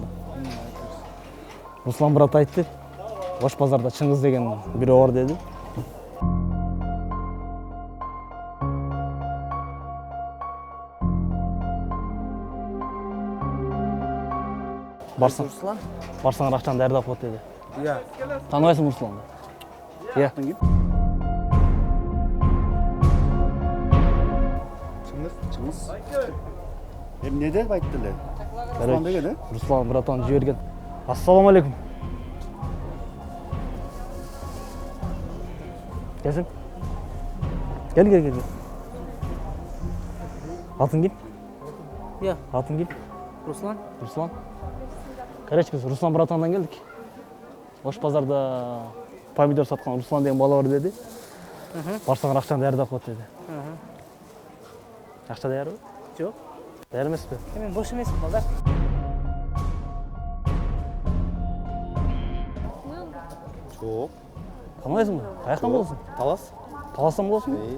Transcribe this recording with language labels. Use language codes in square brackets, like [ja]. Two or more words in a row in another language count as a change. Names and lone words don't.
[ky] Руслан брат айтты. Ош базарда Чыңгыз деген бирөө бар деди. Руслан? Барсаңар акчаны даярдап коет деди. Иә. Таныбайсың Русланды? Иә. Чыңгыз. Эмне деп айтты эле? Руслан деген, э? Руслан братан жиберген. Ассаламу алейкум. Келсең? Кел. Атың ким? Иә. Атың ким? Руслан? Руслан. [kk] Короче, біз Руслан братандан келдік. Ош базарда помидор сатқан Руслан деген бала бар деді. [ky] Барсаң акчаңды даярдап коет деди. Акча даярбы? Жок. Даяр эмеспи? Мен бош эмесмин балдар. Жоқ. Таныбайсыңбы? Каяктан болосуң? Талас. Таластан болосуңбу?